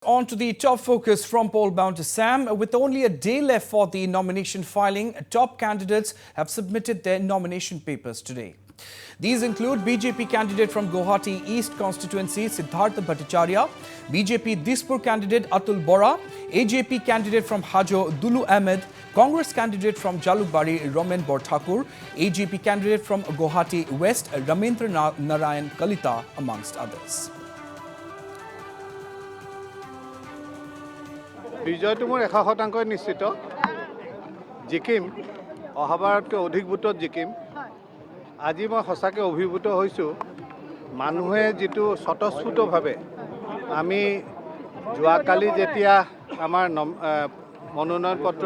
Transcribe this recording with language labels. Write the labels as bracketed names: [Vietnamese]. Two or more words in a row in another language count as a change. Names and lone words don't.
[English] on to the top focus from poll bound Sam. With only a day left for the nomination filing, top candidates have submitted their nomination papers today. These include BJP candidate from Guwahati East constituency Siddhartha Bhattacharya, BJP Dispur candidate Atul Bora, AJP candidate from Hajo Dulu Ahmed, Congress candidate from Jalukbari Romen Borthakur, AJP candidate from Guwahati West Ramendra Narayan Kalita, amongst others. [Assamese] বিজয়টো মোৰ 100% নিশ্চিত জিকিম অহাবাৰতকৈ অধিক ভোটত জিকিম আজি মই সঁচাকৈ অভিভূত হৈছোঁ মানুহে যেটো স্বতঃস্ফূৰ্তভাৱে আমি যোৱাকালি যেতিয়া আমাৰ মনোনয়ন পত্ৰ